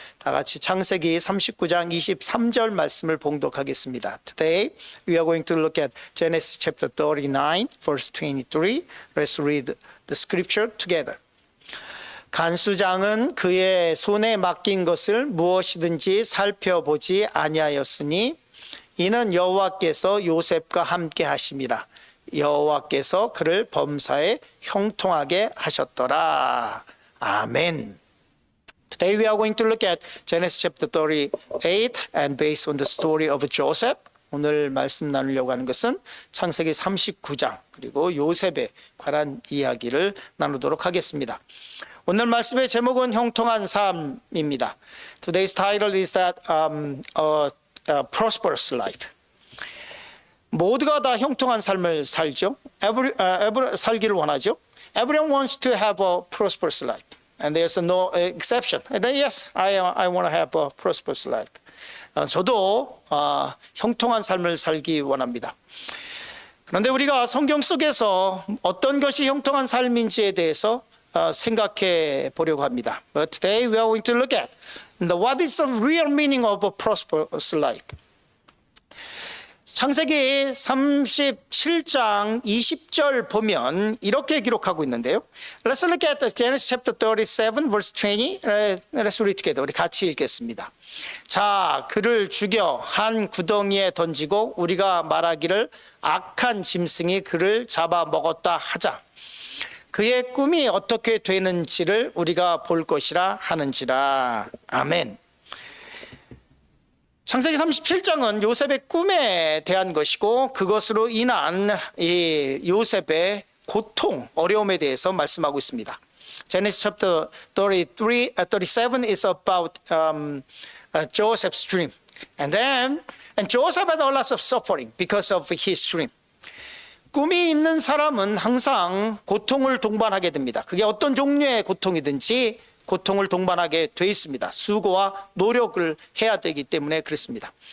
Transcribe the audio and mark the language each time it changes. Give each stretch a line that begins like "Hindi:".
Korean: 다 같이 창세기 39장 23절 말씀을 봉독하겠습니다.
English: Today we are going to look at Genesis chapter 39 verse 23. Let's read the scripture together.
Korean: 간수장은 그의 손에 맡긴 것을 무엇이든지 살펴보지 아니하였으니 이는 여호와께서 요셉과 함께 하심이라. 여호와께서 그를 범사에 형통하게 하셨더라. 아멘.
English: Today we are going to look at Genesis chapter 38 and based on the story of Joseph.
Korean: 오늘 말씀 나누려고 하는 것은 창세기 39장 그리고 요셉에 관한 이야기를 나누도록 하겠습니다. 오늘 말씀의 제목은 형통한 삶입니다.
English: Today's title is that a prosperous life.
Korean: 모두가 다 형통한 삶을 살죠. 살기를 원하죠.
English: Everyone wants to have a prosperous life. And there's no exception. And then, yes, I want to have a prosperous life.
Korean: 저도 형통한 삶을 살기 원합니다. 그런데 우리가 성경 속에서 어떤 것이 형통한 삶인지에 대해서 생각해 보려고 합니다.
English: But today we are going to look at what is the real meaning of a prosperous life.
Korean: 창세기 37장 20절 보면 이렇게 기록하고 있는데요.
English: Let's look at Genesis chapter 37 verse 20. Let's read together.
Korean: 우리 같이 읽겠습니다. 자, 그를 죽여 한 구덩이에 던지고 우리가 말하기를 악한 짐승이 그를 잡아 먹었다 하자. 그의 꿈이 어떻게 되는지를 우리가 볼 것이라 하는지라. 아멘. 창세기 37장은 요셉의 꿈에 대한 것이고 그것으로 인한 이 요셉의 고통, 어려움에 대해서 말씀하고 있습니다.
English: Genesis chapter 37 is about Joseph's dream. And Joseph had a lot of suffering because of his dream.
Korean: 꿈이 있는 사람은 항상 고통을 동반하게 됩니다. 그게 어떤 종류의 고통이든지 고통을 동반하게 돼 있습니다. 수고와 노력을 해야 되기 때문에 그렇습니다.